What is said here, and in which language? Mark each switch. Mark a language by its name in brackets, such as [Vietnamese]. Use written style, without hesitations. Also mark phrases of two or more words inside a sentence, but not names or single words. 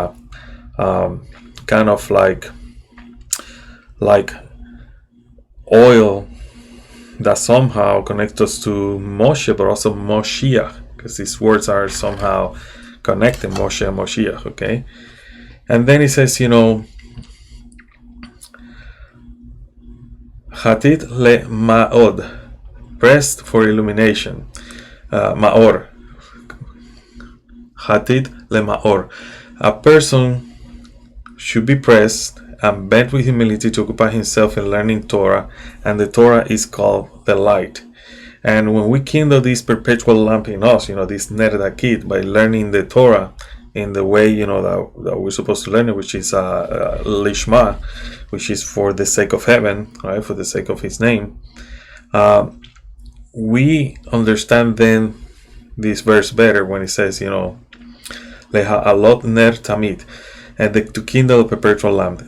[English] kind of like oil that somehow connects us to Moshe, but also Moshiach, because these words are somehow connected, Moshe and Moshiach. Okay, and then he says, [Hebrew] כתית למאוד, [English] pressed for illumination. [Hebrew] מאור. כתית למאור. [English] A person should be pressed and bent with humility to occupy himself in learning Torah, and the Torah is called the light. And when we kindle this perpetual lamp in us, this [Hebrew] נר תמיד, [English] by learning the Torah in the way, that we're supposed to learn it, which is Lishma, which is for the sake of heaven, right, for the sake of His name, we understand then this verse better when it says, [Hebrew] להעלות נר תמיד, [English] and to kindle a perpetual lamp.